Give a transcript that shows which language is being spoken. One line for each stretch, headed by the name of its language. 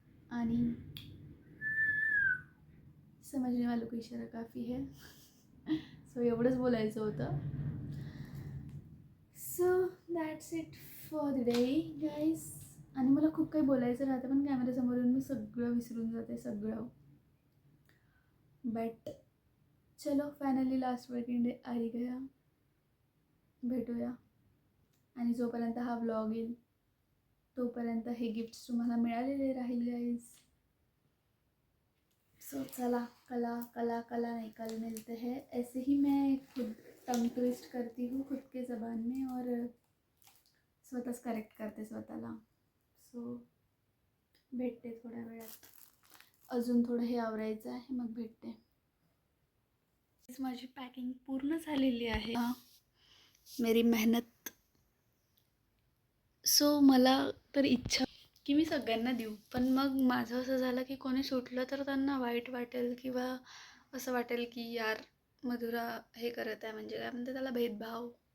Hindi: आणि समजने वालों को इशारा काफ़ी है.
Marathi: सो एवढंच बोलायचं होतं.
English: So that's it for the day guys.
Marathi: आणि मला खूप काही बोलायचं राहतं पण कॅमेऱ्यासमोरून मी सगळं विसरून जाते सगळं.
Hindi: बट चलो फायनली लास्ट वर्किंग डे आ ही गया.
Marathi: भेटूया. आणि जोपर्यंत हा व्लॉग येईल तोपर्यंत हे गिफ्ट्स तुम्हाला मिळालेले राहील गाईज.
Hindi: सो चला, कल मिलते हैं. ऐसे ही मैं खुद टंग ट्विस्ट करती हूँ खुद के ज़बान में और
Marathi: स्वतःच करेक्ट करते स्वतःला. सो भेटते थोड्या वेळात. अजून थोडं हे आवरायचं आहे, मग भेटते. माझी पॅकिंग पूर्ण झालेली आहे.
Hindi: मेरी मेहनत.
Marathi: सो मला तर इच्छा की मी सगळ्यांना देऊ, पण मग माझं असं झालं की कोणी सुटलं तर त्यांना वाईट वाटेल किंवा असं वाटेल की यार मधुरा हे करत आहे, म्हणजे काय म्हणते त्याला, भेदभाव.